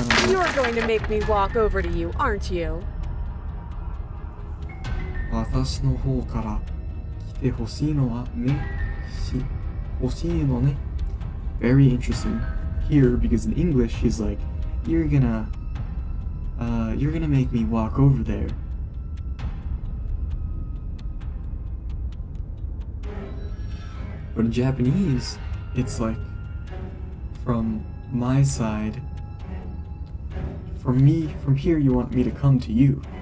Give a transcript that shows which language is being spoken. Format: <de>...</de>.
<en>You're going to make me walk over to you, aren't you?</en> <ja>私の方から来てほしいのはね。欲しいのね.</ja> <en>Very interesting here because in English she's like, you're gonna make me walk over there. But in Japanese, it's like, from my side, from here you want me to come to you.</en>